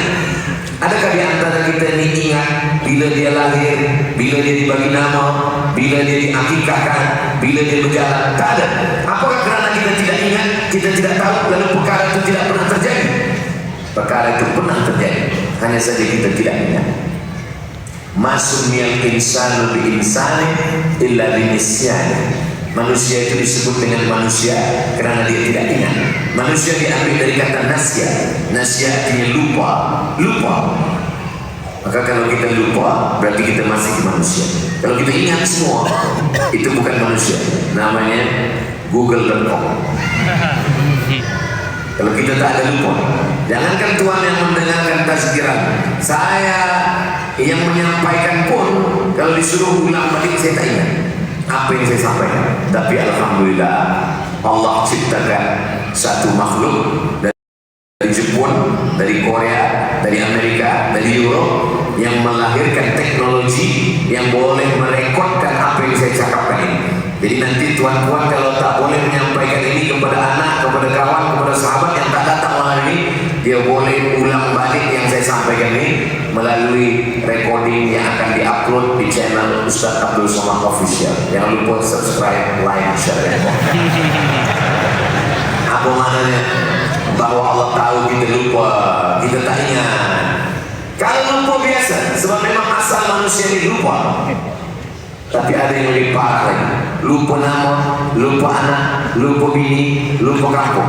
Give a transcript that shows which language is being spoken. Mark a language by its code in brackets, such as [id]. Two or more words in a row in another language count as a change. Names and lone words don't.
[ms] Adakah di antara kita ini ingat bila dia lahir, bila dia dibagi nama, bila dia diakikahkan, bila dia berjalan? Tak ada. Apakah kerana kita tidak ingat, kita tidak tahu, lalu perkara itu tidak pernah terjadi? Perkara itu pernah terjadi, hanya saja kita tidak ingat. [ar] ما سمي الإنسان بإنسان إلا بنسيان. [ms] Manusia itu disebut dengan manusia kerana dia tidak ingat. Manusia diambil dari kata nasya. Nasya artinya lupa. Maka kalau kita lupa, berarti kita masih manusia. Kalau kita ingat semua, itu bukan manusia. Namanya google.com. Kalau kita tak ada lupa, jangankan Tuhan yang mendengarkan tazkiran, saya yang menyampaikan pun kalau disuruh ulang balik saya tak ingat apa yang saya sampaikan. Tapi alhamdulillah Allah ciptakan satu makhluk dari Jepun, dari Korea, dari Amerika, dari Eropa yang melahirkan teknologi yang boleh merekodkan apa yang saya cakapkan ini. Jadi nanti tuan-tuan kalau tak boleh menyampaikan ini kepada anak, kepada kawan, kepada sahabat yang tak datang malam ini, dia boleh ulang balik yang saya sampaikan ini melalui recording yang akan diupload di channel Ustaz Abdul Somad Official. Jangan lupa [en] subscribe, like, share, [ms] dan komen. Apa maknanya? Bahwa Allah tahu kita lupa, kita tak ingat. Kalau lupa biasa, sebab memang asal manusia ini lupa. Tapi ada yang lebih parah lagi, lupa nama, lupa anak, lupa bini, lupa kampung.